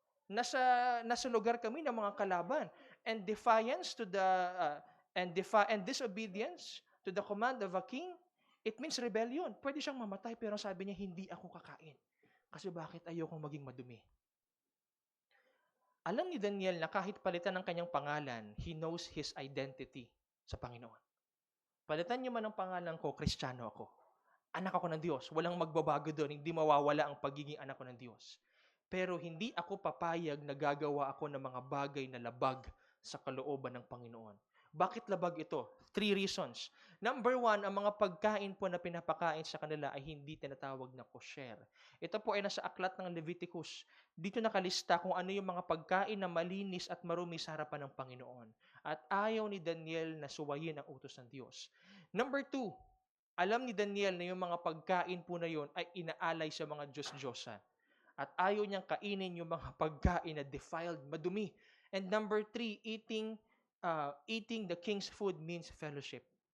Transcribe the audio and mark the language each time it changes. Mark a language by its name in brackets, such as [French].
[Filipino] Nasa lugar kami ng mga kalaban, [English] and defiance to the and disobedience to the command of a king, it means rebellion. [Filipino] Pwede siyang mamatay, pero sabi niya, hindi ako kakain. Kasi bakit ayokong maging madumi? Alam ni Daniel na kahit palitan ng kanyang pangalan, [English] he knows his identity [Filipino] sa Panginoon. Palitan niyo man ang pangalan ko, Kristiyano ako. Anak ako ng Diyos. Walang magbabago doon. Hindi mawawala ang pagiging anak ko ng Diyos. Pero hindi ako papayag na gagawa ako ng mga bagay na labag sa kalooban ng Panginoon. Bakit labag ito? [English] 3 reasons. [Filipino] Number 1, ang mga pagkain po na pinapakain sa kanila ay hindi tinatawag na kosher. Ito po ay nasa aklat ng Leviticus. Dito nakalista kung ano yung mga pagkain na malinis at marumi sa harapan ng Panginoon. At ayaw ni Daniel na suwayin ang utos ng Diyos. Number 2, alam ni Daniel na yung mga pagkain po na yun ay inaalay sa mga Diyos-Diyosan. At ayaw niyang kainin yung mga pagkain na defiled, madumi. [English] And number 3, eating the king's food means fellowship.